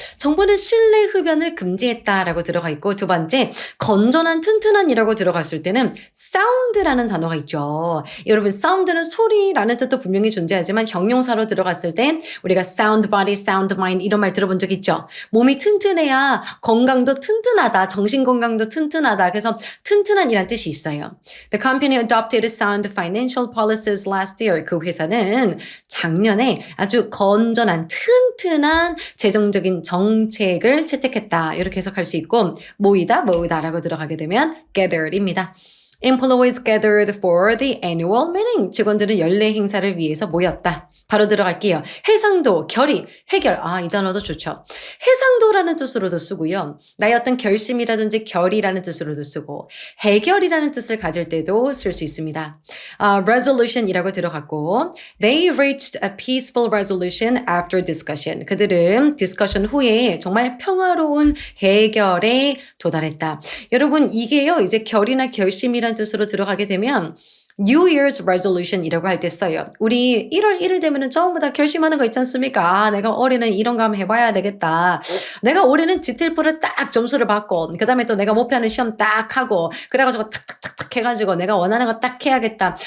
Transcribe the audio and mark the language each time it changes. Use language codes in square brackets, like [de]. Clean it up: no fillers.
[ko] 정부는 실내 흡연을 금지했다라고 들어가 있고 두 번째, 건전한 튼튼한이라고 들어갔을 때는 sound라는 단어가 있죠. 여러분 sound는 소리라는 뜻도 분명히 존재하지만 형용사로 들어갔을 때 우리가 [en] sound body, sound mind [ko] 이런 말 들어본 적 있죠. 몸이 튼튼해야 건강도 튼튼하다, 정신 건강도 튼튼하다. 그래서 튼튼한이란 뜻이 있어요. [en] The company adopted sound financial policies last year. [ko] 그 회사는 작년에 아주 건전한 튼튼한 재정적인 정책을 채택했다. 이렇게 해석할 수 있고 모으다라고 들어가게 되면 gathered입니다. [en] Employees gathered for the annual meeting. [ko] 직원들은 연례 행사를 위해서 모였다. 바로 들어갈게요. 해상도, 결의, 해결. 이 단어도 좋죠. 해상도라는 뜻으로도 쓰고요. 나의 어떤 결심이라든지 결의라는 뜻으로도 쓰고 해결이라는 뜻을 가질 때도 쓸 수 있습니다. Resolution이라고 들어갔고 [en] They reached a peaceful resolution after discussion. [ko] 그들은 디스커션 후에 정말 평화로운 해결에 도달했다. 여러분 이게요. 이제 결의나 결심이라는 뜻으로 들어가게 되면 New Year's Resolution이라고 할 때 써요. 우리 1월 1일 되면은 전부 다 결심하는 거 있지 않습니까? 내가 올해는 이런 거 한번 해봐야 되겠다. 내가 올해는 지텔프를 딱 점수를 받고 그 다음에 또 내가 목표하는 시험 딱 하고 그래가지고 탁탁탁탁 해가지고 내가 원하는 거 딱 해야겠다.